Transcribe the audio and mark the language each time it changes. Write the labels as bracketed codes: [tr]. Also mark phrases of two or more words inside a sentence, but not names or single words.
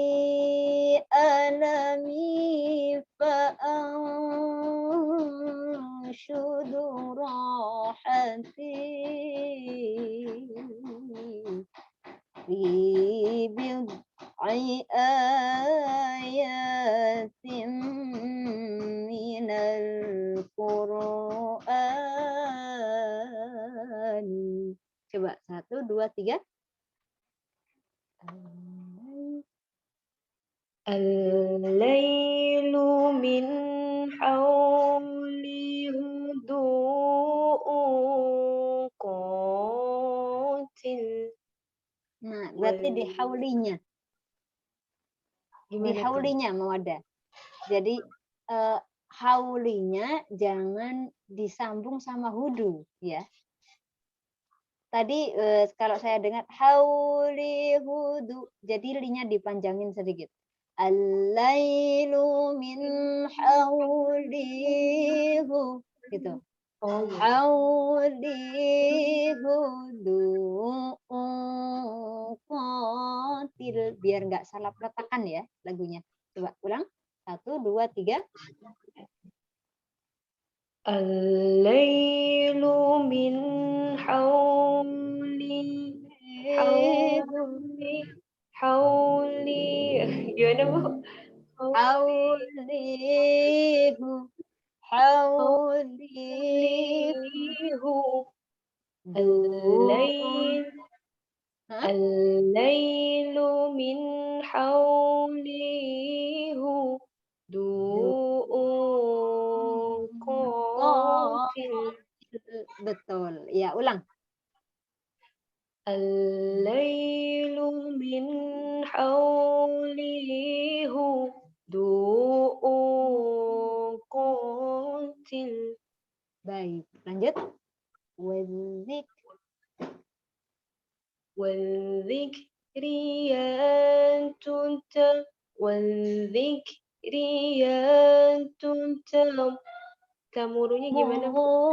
[ar] ألمي فأنشد راحتي في بضع آيات من القرآن. [id] Coba 1, 2, 3. [ar] الليل من حوله هدوء قاتل. [id] Nah, berarti di haulinya. Di Gimana tuh? haulinya Mawadah. Jadi haulinya jangan disambung sama hudu ya. Tadi kalau saya dengar [ar] حولي هدو, [id] jadi linya dipanjangin sedikit. [ar] الليل من حوله gitu. [id] Oh, iya. [ar] حوله قاتل, [id] biar nggak salah peletakan ya lagunya. Coba ulang. 1, 2, 3. [ar] الليل من حولي gimana Bu? Haulihu حوله الليل من حوله هدوء قاتل. [id] Betul. Ya, ulang. [ar] الليل من حوله هدوء قاتل. [id] Baik, lanjut. Wazik Tamurunya gimana Bu?